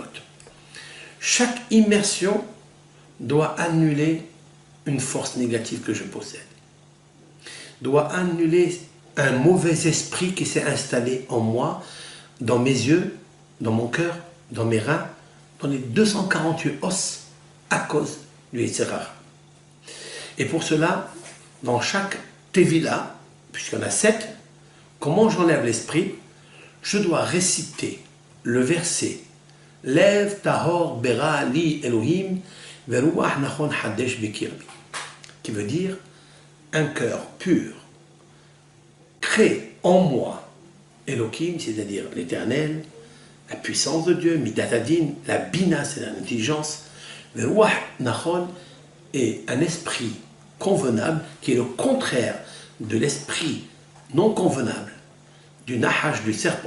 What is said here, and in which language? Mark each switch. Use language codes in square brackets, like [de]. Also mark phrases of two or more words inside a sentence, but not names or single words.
[fr] Chaque immersion doit annuler une force négative que je possède, doit annuler un mauvais esprit qui s'est installé en moi, dans mes yeux, dans mon cœur, dans mes reins, dans les 248 os, à cause du [he] יצר הרע. [fr] Et pour cela, dans chaque Tevila, puisqu'il y en a 7, comment j'enlève l'esprit? Je dois réciter le verset [he] לב טהור ברא לי אלהים ורוח נכון חדש בקרבי, [fr] qui veut dire un cœur pur crée en moi Elohim, c'est-à-dire l'éternel, la puissance de Dieu, [he] מידת הדין, [fr] la Bina, c'est l'intelligence, le [he] רוח נכון [fr] est un esprit convenable qui est le contraire de l'esprit non convenable, du Nahash, du serpent.